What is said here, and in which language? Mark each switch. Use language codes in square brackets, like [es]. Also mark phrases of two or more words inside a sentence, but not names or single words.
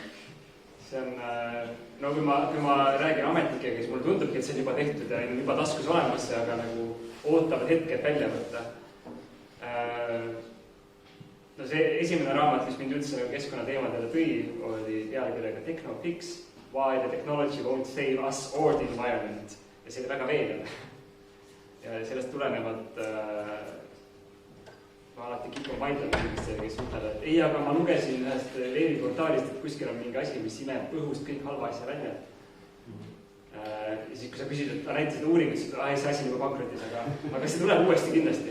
[et] See on, no kui ma räägin ametnikega, siis mulle tundubki, et see on juba tehtud ja on juba taskus olemas, aga nagu ootavad hetke, et välja võtta. No see esimene raamat, mis mind üldse keskkonnateemadele tõi, oli pealkirjaga Technofix, [en] Why the technology won't save us or the environment. [et] Ja see oli väga veenev. Ja sellest tulenevalt ma alati kipun vaidlema inimestele, kes ütlevad, et ei, aga ma lugesin ühest veebiportaalist, et kuskil on mingi asi, mis imeb õhust kõik halva asja välja. Ja siis, kui sa küsid, et näitasid uuringut, siis see asi on juba pankrotis, aga see tuleb uuesti kindlasti.